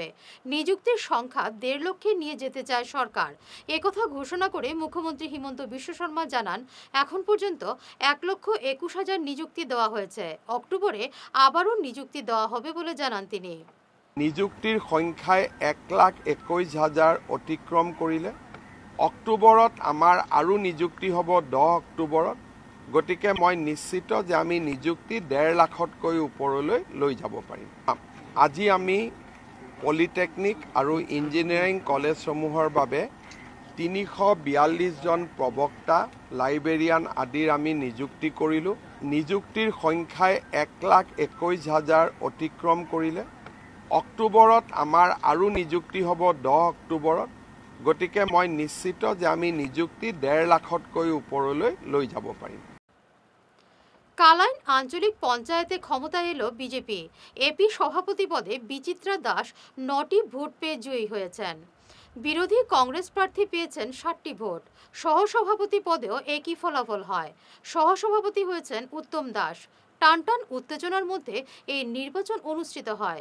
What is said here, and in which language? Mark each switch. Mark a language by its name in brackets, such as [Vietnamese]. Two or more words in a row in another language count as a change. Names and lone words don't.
[Bangla] নিযুক্তির সংখ্যা ১.৫ লক্ষে নিয়ে যেতে চায় সরকার। একথা ঘোষণা করে মুখ্যমন্ত্রী হিমন্ত বিশ্ব শর্মা জানান, এখন পর্যন্ত ১,২১,০০০ নিযুক্তি দেওয়া হয়েছে। অক্টোবরে আবারও নিযুক্তি দেওয়া হবে বলে জানান তিনি। [Assamese] নিযুক্তির সংখ্যায় ১,২১,০০০ অতিক্রম কৰিলে অক্টোবৰত আমাৰ আৰু নিযুক্তি হ'ব ১০ অক্টোবৰত। গতিকে মই নিশ্চিত যে আমি নিযুক্তি ১.৫ লাখতকৈ ওপৰলৈ লৈ যাব পাৰিম। আজি আমি পলিটেকনিক আৰু ইঞ্জিনিয়াৰিং কলেজসমূহৰ বাবে ৩৪২ জন প্ৰবক্তা, লাইব্ৰেৰিয়ান আদিৰ আমি নিযুক্তি কৰিলোঁ। নিযুক্তিৰ সংখ্যাই ১,২১,০০০ অতিক্ৰম কৰিলে অক্টোবৰত আমাৰ আৰু নিযুক্তি হ'ব ১০ অক্টোবৰত। গতিকে মই নিশ্চিত যে আমি নিযুক্তি ১.৫ লাখতকৈ ওপৰলৈ লৈ যাব পাৰিম। [Bangla] কালাইন আঞ্চলিক পঞ্চায়েতে ক্ষমতায় এলো বিজেপি। এপি সভাপতি পদে বিচিত্রা দাস ৯টি ভোট পেয়ে জয়ী হয়েছেন। বিরোধী কংগ্রেস প্রার্থী পেয়েছেন ৬০টি ভোট। সহসভাপতি পদেও একই ফলাফল হয়। সহসভাপতি হয়েছেন উত্তম দাস। টানটান উত্তেজনার মধ্যে এই নির্বাচন অনুষ্ঠিত হয়।